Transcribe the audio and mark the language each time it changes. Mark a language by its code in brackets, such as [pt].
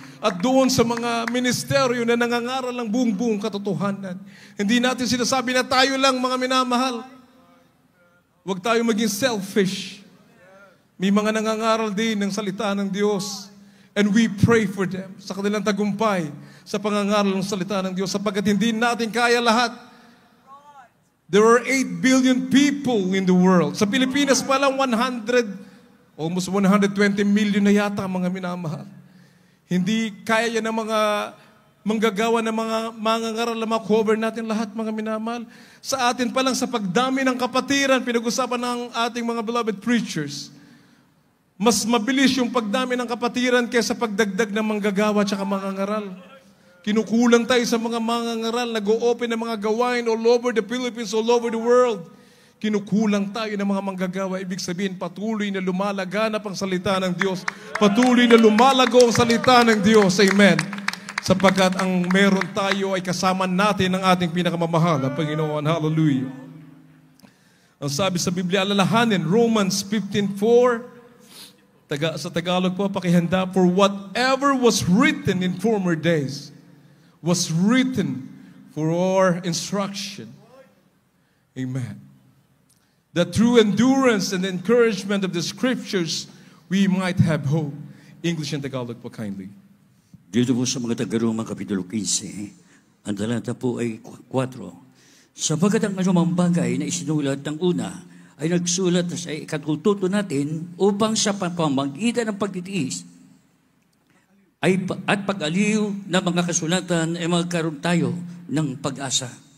[tl] At doon sa mga ministeryo na nangangaral ng buong katotohanan, hindi natin sinasabi na tayo lang, mga minamahal. Huwag tayo maging selfish. May mga nangangaral din ng salita ng Diyos. [en] And we pray for them [tl] sa kanilang tagumpay sa pangangaral ng salita ng Diyos, sapagkat hindi natin kaya lahat. [en] There are 8 billion people in the world. [tl] Sa Pilipinas pa lang [en] almost 120 million [tl] na yata, mga minamahal. Hindi kaya yan ng mga manggagawa ng mga mangangaral na cover natin lahat, mga minamahal. Sa atin pa lang, sa pagdami ng kapatiran, pinag-usapan ng ating mga [en] beloved preachers, [tl] mas mabilis yung pagdami ng kapatiran kaysa pagdagdag ng manggagawa at saka mangangaral. Kinukulang tayo sa mga mangangaral, nag-o-open ng mga gawain [en] all over the Philippines, all over the world. [tl] Kinukulang tayo ng mga manggagawa. Ibig sabihin, patuloy na lumalaganap ang salita ng Diyos. Patuloy na lumalago ang salita ng Diyos. Amen. Sapagkat ang meron tayo ay kasama natin ng ating pinakamamahal na Panginoon. Hallelujah. Ang sabi sa Biblia, alalahanin, Romans 15:4, sa Tagalog po, pakihanda, [en] for whatever was written in former days was written for our instruction. Amen. That through endurance and encouragement of the Scriptures, we might have hope. English and Tagalog [tl] po [en] kindly. [tl] Dito po sa mga taga-Roma, Kapitulo 15, ang talata po ay 4. Sapagkat ang anumang bagay na isinulat ng una ay nagsulat sa ikatututo natin upang sa pamamagitan ng pagtitiis at pag-aliw ng mga kasulatan ay magkaroon tayo ng pag-asa.